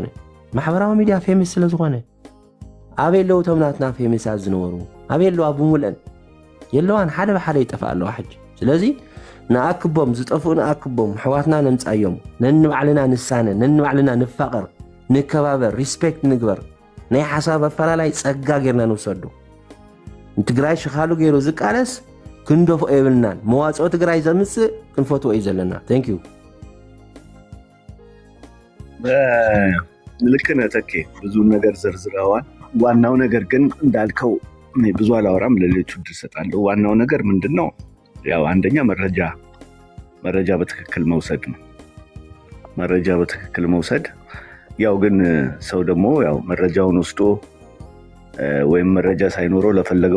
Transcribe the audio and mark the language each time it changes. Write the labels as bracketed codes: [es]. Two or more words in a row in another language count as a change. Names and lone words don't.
[ti] ማሕበራዊ ሚድያ ፌመስ ስለ ዝኾነ ኣበይ ኣለዉ እቶም ናትና ፌመሳት ዝነበሩ ኣበይ ኣለዋ ብምልአን የለዋን ሓደ ብሓደ ይጠፋእ ኣለዋ ሕጂ ስለዚ ንኣክቦም ዝጠፍኡ ንኣክቦም ሕዋትና ነምፃዮም ነንባዕልና ንሳነ ነንባዕልና ንፋቐር ንከባበር ሪስፔክት ንግበር ናይ ሓሳብ ኣፈላላይ ፀጋ ጌርና ንውሰዱ ትግራይ ሽኻሉ ገይሩ ዝቃለስ ክንደፍኦ የብልናን መዋፅኦ ትግራይ ዘምፅእ ክንፈትዎ እዩ ዘለና [en] thank you [am] ልክ ነህ ተኬ ብዙ ነገር ዘርዝረዋል ዋናው ነገር ግን እንዳልከው ብዙ አላወራም ለሌሎቹ ድርሰጣለሁ ዋናው ነገር ምንድነው ያው አንደኛ መረጃ በትክክል መውሰድ ነው መረጃ በትክክል መውሰድ ያው ግን ሰው ደግሞ ያው መረጃውን ወስዶ ወይም መረጃ ሳይኖረው ለፈለገው